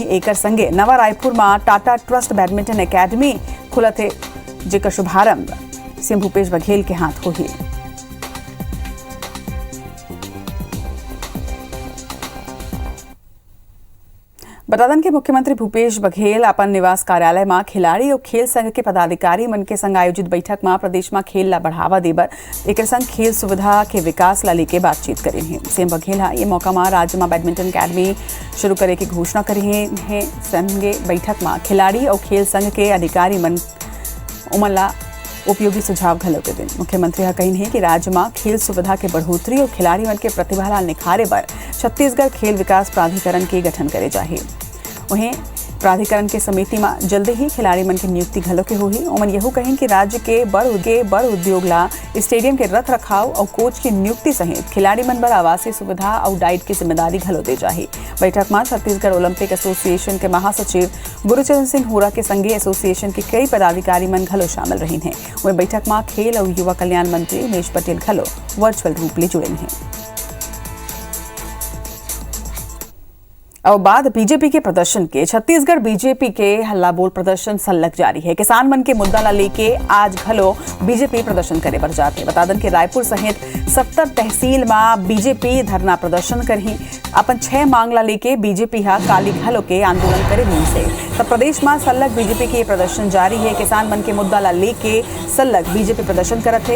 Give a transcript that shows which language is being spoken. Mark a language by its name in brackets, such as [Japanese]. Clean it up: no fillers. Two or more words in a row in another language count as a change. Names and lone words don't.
[Chhattisgarhi] एक संगे नवा रायपुर में टाटा ट्रस्ट बैडमिंटन एकेडमी खुला थे, जिसका शुभारंभ CM भूपेश बघेल के हाथ हुई। बता दें कि मुख्यमंत्री भूपेश बघेल अपन निवास कार्यालय में खिलाड़ी और खेल संघ के पदाधिकारी मन के संग आयोजित बैठक में प्रदेश में खेल ला बढ़ावा देबर एक संग खेल सुविधा के विकास ला लेके बातचीत करी है। CM बघेल ये मौका में राज्य में बैडमिंटन अकेडमी शुरू करे की घोषणा करी है। संगे बैठक में खिलाड़ी और खेल संघ के अधिकारी मन उमन ला उपयोगी सुझाव घलो के दिन। मुख्यमंत्री कही है कि राज्य में खेल सुविधा के बढ़ोतरी और खिलाड़ी मन के प्रतिभा ला निखारे पर छत्तीसगढ़ खेल विकास प्राधिकरण के गठन करे जाए। वहीं प्राधिकरण के समिति में जल्दी ही खिलाड़ी मन की नियुक्ति घलो के होही। ओमन यहू कहें कि राज्य के बड़ उद्योग ला स्टेडियम के रख रखाव और कोच की नियुक्ति सहित खिलाड़ी मन पर आवासीय सुविधा और डाइट की जिम्मेदारी घलो दे जाही। बैठक में छत्तीसगढ़ ओलंपिक एसोसिएशन के महासचिव गुरुचरण सिंह होरा के संगे एसोसिएशन के कई पदाधिकारी मन घलो शामिल रही हैं। वहीं बैठक में खेल और युवा कल्याण मंत्री उमेश पटेल घलो वर्चुअल रूप ले जुड़े हैं। और बाद बीजेपी के प्रदर्शन के छत्तीसगढ़ बीजेपी के हल्ला बोल प्रदर्शन सल्लग जारी है। किसान मन के मुद्दा ला लेके आज घलो बीजेपी प्रदर्शन करे बर जाते। बता दें कि रायपुर सहित 70 तहसील में बीजेपी धरना प्रदर्शन करही। अपन 6 मांग ला लेके बीजेपी हा काली घलो के आंदोलन करे रही से। तब प्रदेश में सल्लग बीजेपी के प्रदर्शन जारी है। किसान मन के मुद्दा ला लेके सल्लग बीजेपी प्रदर्शन करत है।